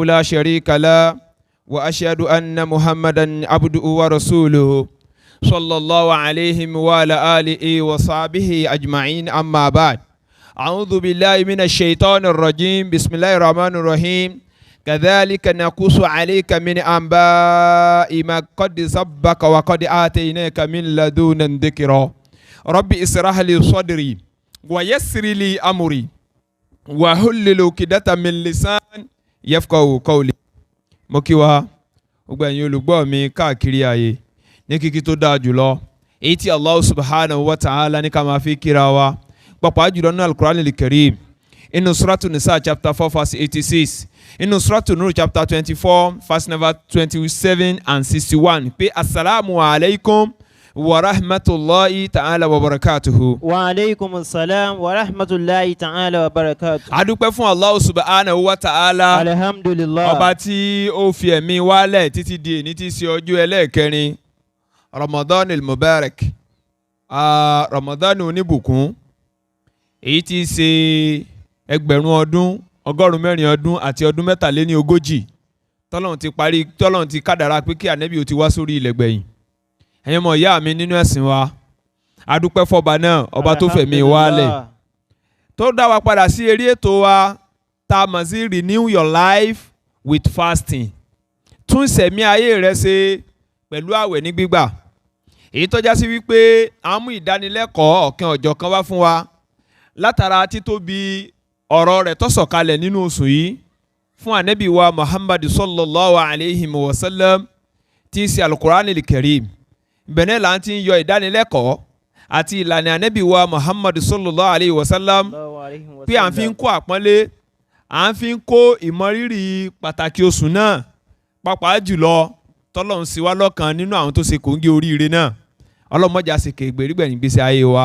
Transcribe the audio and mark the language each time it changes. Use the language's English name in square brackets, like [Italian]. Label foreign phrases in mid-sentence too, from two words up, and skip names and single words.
[Arabic] لا شريك له وأشهد أن محمدا عبده ورسوله صلى الله عليه وعلى آله وصحبه أجمعين أما بعد أعوذ بالله من الشيطان الرجيم بسم الله الرحمن الرحيم كذلك نقص عليك من أنباء ما قد سبق وقد آتيناك من لدنا ذكرا رب اشرح لي صدري ويسر لي أمري واحلل عقدة من لساني يفقهوا قولي [Yoruba] mo kí wa gbogbo ẹ̀yin olùgbọ́ mi káàkiri ayé ní kíkí tó dáa jùlọ èyí tí Allah [Arabic] سبحانه وتعالى [Yoruba] ní ká máa fi kíra wa pàápàá jùlọ nínú [Arabic] القرآن الكريم [Yoruba] inú suratu Nisa [English] chapter 4 verse 86 [Yoruba] inú suratu Nur [English] chapter 24 verse number 27 and 61 [Yoruba] pé [Arabic] السلام عليكم ورحمة الله تعالى وبركاته. وعليكم السلام ورحمة الله تعالى وبركاته. [Yoruba] A dúpẹ́ fún Allah [Arabic] سبحانه وتعالى. Alhamdulillah. [Yoruba] Ọba tí ó fi ẹ̀mí wálẹ̀ títí di èní tí í ṣe ọjọ́ ẹlẹ́ẹ̀kẹrin [Arabic] رمضان المبارك. [Yoruba] Ramadan oníbùkún. Èyí tí í ṣe ẹgbẹ̀rún ọdún, ọgọ́rùn-ún mẹ́rin ọdún àti ọdún mẹ́tàléní ogójì. Tọ́lọ́run ti kádàrá pé kí ànábì ó ti wá sórí ilẹ̀ gbẹ̀yìn. Ẹ̀yin ọmọ ìyá mi nínú ẹ̀sìn wa a dúpẹ́ fọba náà ọba tó fẹ̀mí wálẹ̀ tó dá wa padà sí eré ètò wa tá a mọ̀ sí [English] renew your life with [Yoruba] fasting tún ìṣẹ̀mí ayé rẹ ṣe pẹ̀lú àwẹ̀ ní gbígbà èyí tó já sí wípé a mú ìdánilẹ́kọ̀ọ́ ọ̀kan ọ̀jọ̀kan wá fún wa látara títóbi ọ̀rọ̀ rẹ̀ tó sọ̀kalẹ̀ nínú oṣù yìí fún ànábì wa Muhammad [Arabic] صلى الله عليه وسلم [Yoruba] tí í ṣe [Arabic] القرآن الكريم [Yoruba] bẹ̀rẹ̀ là ń ti yọ ìdánilẹ́kọ̀ọ́ àti ìlànà ànábì wa Muhammad [Arabic] صلى الله عليه وسلم [Yoruba] pé à ń fi ń kó àpọ́nlé à ń fi ń kó ìmọrírì pàtàkì oṣù náà pàápàá jùlọ tọ́lọ́run sí wa lọ́kàn nínú àwọn tó ṣe kòńgé oríire náà ọlọ́mọdé àsìkò ìgbèrígbẹ̀yìn gbèsè ayé wa.